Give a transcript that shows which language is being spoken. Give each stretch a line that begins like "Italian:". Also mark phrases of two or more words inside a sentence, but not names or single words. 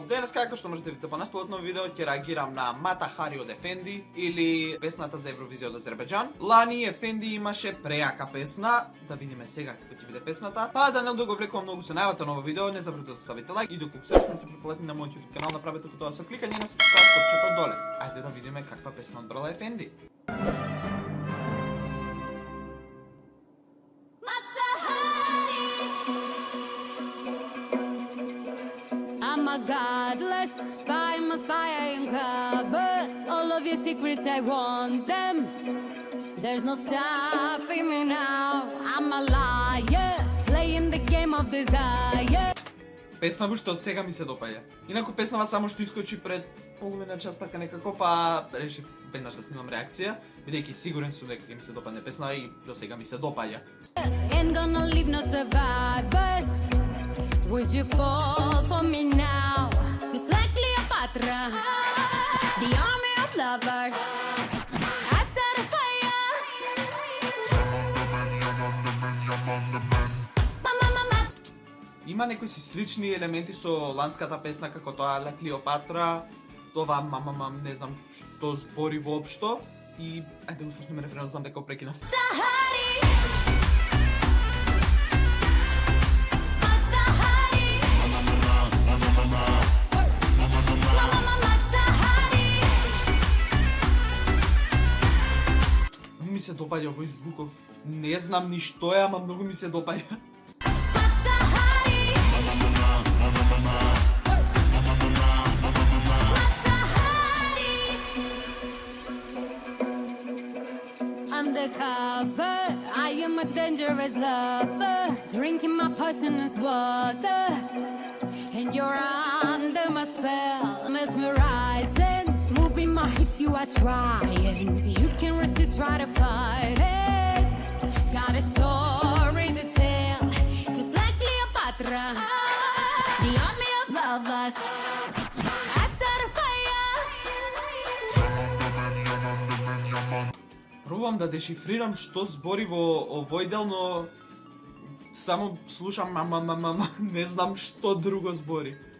Macedonian: Денес, како што можете видите по насловот на видео, ќе реагирам на Мата Хари од Ефенди или песната за Евровизија од Азербејџан. Лани Ефенди имаше прејака песна, да видиме сега како ќе биде песната. Па да не го влекувам многу со најавата на ова видео, не забравете да ставите лайк и доколку се уште не се препратени на мојот YouTube канал, направете тоа со кликање на subscribe копчето доле. Ајде да видиме каква песна одбрала Ефенди.
English: I'm a godless spy, must spy, I uncover all of your secrets, I want them. There's no stopping me now, I'm a liar, playing the game of desire.
Macedonian: Песна што од сега ми се допаѓа. Инаку песнава само што искочи пред половина час така некако, па решив веднаш да снимам реакција, бидејќи сигурен сум дека ќе ми се допадне песна и до сега ми се допаѓа.
English: Ain't gonna leave no survivors. Would you fall for me now? Just like Cleopatra, the army of lovers. I set a fire.
Macedonian: Има некои си слични елементи со ланската песна како тоа Ла Клеопатра, тоа мама не знам што збори воопшто и ајде го слушнеме рефренот, знам дека го прекинав. Ми се допаѓа овој звуков. Не знам ни што е, ама многу ми се допаѓа.
English: Undercover, I am a dangerous lover, drinking my poisonous water, and you're under my spell, mesmerizing, moving my hips, you are trying, you can resist, try to fight it, got a story to tell, just like Cleopatra, the army of lovers. I set a fire.
Macedonian: Пробувам да дешифрирам што збори во овој дел, но само слушам мама, не знам што друго збори.